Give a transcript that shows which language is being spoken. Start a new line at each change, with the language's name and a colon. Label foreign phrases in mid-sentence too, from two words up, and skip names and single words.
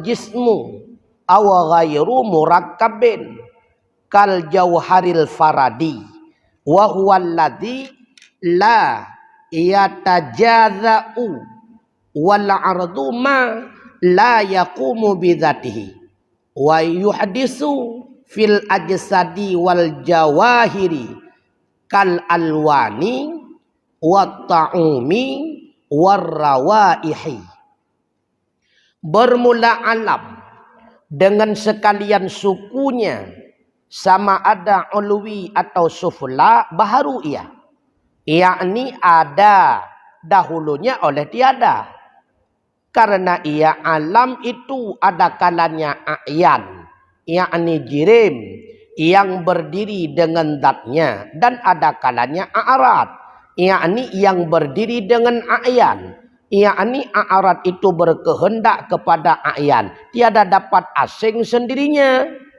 Arabic: جسم أو غير مركب كالجوهر الفرد وهو الذي لا يتجزأ والعرض ما لا يقوم بذاته ويحدث في الأجساد والجواهر كالألوان والطعوم والروائح.
Malay: Bermula alam dengan sekalian sukunya, sama ada ulwi atau sufla, baharu ia. Yakni ada dahulunya oleh tiada. Karena ia alam itu ada kalanya a'yan, yakni jirim yang berdiri dengan zatnya, dan ada kalanya a'rad, yakni yang berdiri dengan a'yan, yakni a'rad itu berkehendak kepada a'yan, tiada dapat asing sendirinya.